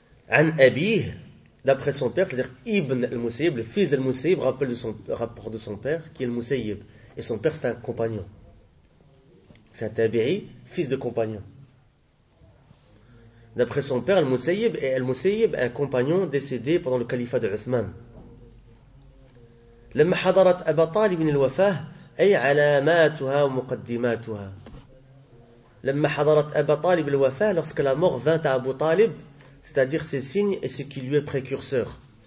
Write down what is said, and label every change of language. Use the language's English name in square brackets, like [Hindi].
[Arabic] An abih, [French] d'après son père, c'est-à-dire Ibn al-Musayyib, le fils d'al-Musayyib, rapport de son père, qui est al-Musayyib. Et son père, c'est un compagnon. C'est un tabi'i, fils de compagnon. D'après son père, Al-Musayyib est Al-Musayyib, un compagnon décédé pendant le califat de Uthman. [Arabic] لما حضرت أبا طالب الوفاة أي علاماتها ومقدماتها. لما حضرت أبا طالب الوفاة, [French] lorsque la mort vint à Abu Talib, c'est-à-dire ses signes et ce qui lui est précurseur.